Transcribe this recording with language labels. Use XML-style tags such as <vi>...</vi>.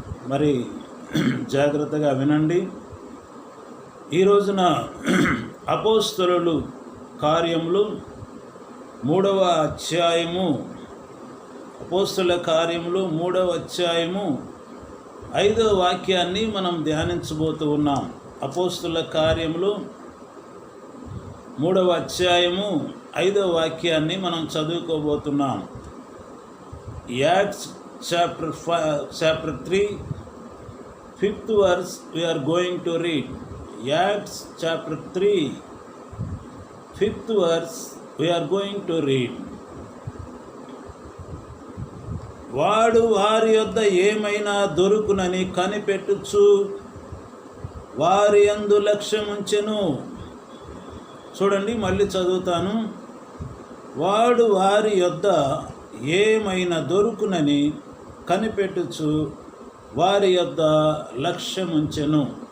<te>మరి జాగ్రత్తగా వినండి. ఈ రోజున అపోస్తలులు కార్యములు 3వ అధ్యాయము, అపోస్తలుల కార్యములు 3వ అధ్యాయము 5వ వాక్యాన్ని మనం ధ్యానించబోతూ ఉన్నాం. అపోస్తలుల కార్యములు 3వ అధ్యాయము 5వ వాక్యాన్ని మనం చదువుకోబోతున్నాం.</te> <en>Acts chapter 3 5th verse we are going to read. Acts chapter 3 5th verse we are going to read.</en> <te>వాడు వారి యొద్ద ఏమైనా దొరుకునని కనిపెట్టుచు వారి యందు లక్ష్యముంచెను. చూడండి, మళ్ళీ చదువుతాను. వాడు వారి యొద్ద ఏమైనా దొరుకునని కనిపెట్టుచు వారి యొద్ద లక్ష్యముంచెను.</te>